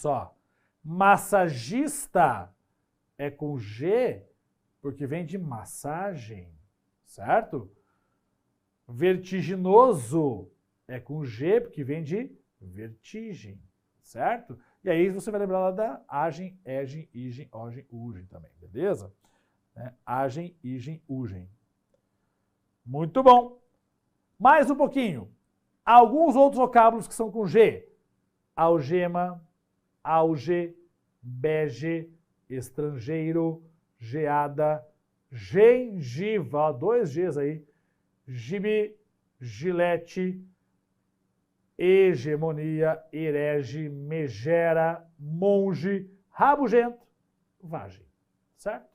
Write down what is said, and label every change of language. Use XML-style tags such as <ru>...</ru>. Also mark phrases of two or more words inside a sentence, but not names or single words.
<pt>Olha só. Massagista é com G, porque vem de massagem, certo? Vertiginoso é com G, porque vem de vertigem, certo? E aí você vai lembrar lá da agem, egem, igem, ogem, ugem também, beleza? Agem, igem, ugem. Muito bom. Mais um pouquinho. Alguns outros vocábulos que são com G. Algema, auge, bege, estrangeiro, geada, gengiva, 2 Gs aí, gibi, gilete, hegemonia, herege, megera, monge, rabugento, vagem, certo?</pt>